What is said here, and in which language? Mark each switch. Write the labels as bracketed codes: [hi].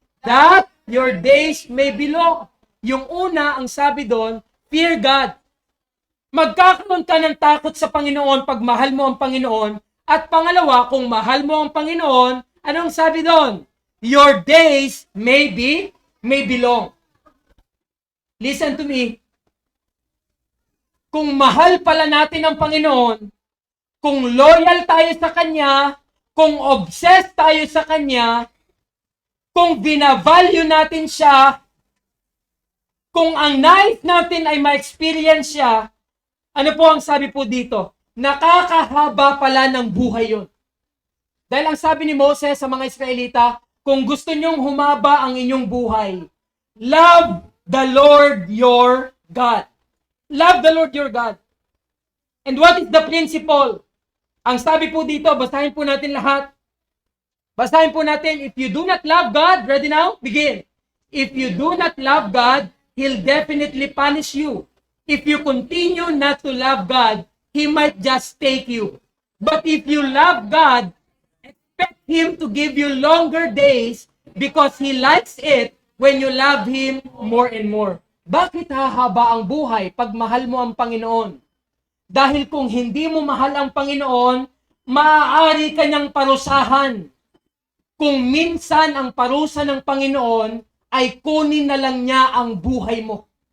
[en] That your days may be long. [tl] Yung una, ang sabi dun, [en] fear God. [tl] Magkakaroon ka ng takot sa Panginoon pag mahal mo ang Panginoon. At pangalawa, kung mahal mo ang Panginoon, anong sabi doon? [en] Your days may be long. Listen to me. [tl] Kung mahal pala natin ang Panginoon, kung loyal tayo sa Kanya, kung obsessed tayo sa Kanya, kung binavalue natin siya, kung ang nais natin ay ma-experience siya, ano po ang sabi po dito? Nakakahaba pala ng buhay yun. Dahil ang sabi ni Moses sa mga Israelita, kung gusto nyong humaba ang inyong buhay, [en] love the Lord your God. Love the Lord your God. And what is the principle? [tl] Ang sabi po dito, basahin po natin lahat. Basahin po natin, [en] if you do not love God, ready now? Begin. If you do not love God, He'll definitely punish you. If you continue not to love God, He might just take you. But if you love God, expect Him to give you longer days because He likes it when you love Him more and more. [tl] Bakit hahaba ang buhay pag mahal mo ang Panginoon? Dahil kung hindi mo mahal ang Panginoon, maaari ka niyang parusahan. Kung minsan ang parusa ng Panginoon ay kunin na lang niya ang buhay mo.